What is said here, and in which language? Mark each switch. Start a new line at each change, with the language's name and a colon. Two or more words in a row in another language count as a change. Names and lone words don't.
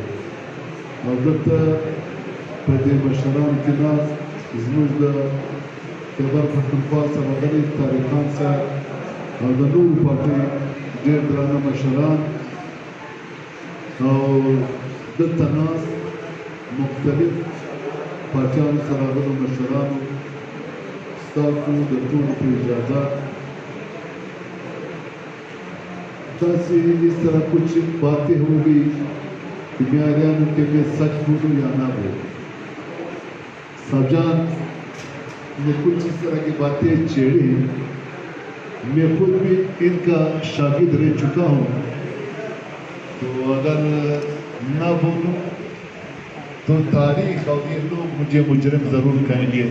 Pashto: او دلته په دې مشرانو کې ناست زموږ د خیبر پښتونخوا څخه راغلي طارق خان صاحب او د نورو پارټۍ ډېر درانه مشران او دلته ناست مختلف پارټیانو څخه راغلو مشرانو, ستاسو د ټولو په اجازه
Urdu: ایسی اس طرح کچھ باتیں ہو گئی کہ بیاریان کے میں سچ بولوں یا نہ بولوں. سبجان نے کچھ اس طرح کی باتیں چھیڑی, میں خود بھی ان کا شاگرد رہ چکا ہوں, تو اگر نہ بولوں تو تاریخ اور یہ لوگ مجھے مجرم ضرور کہیں گے.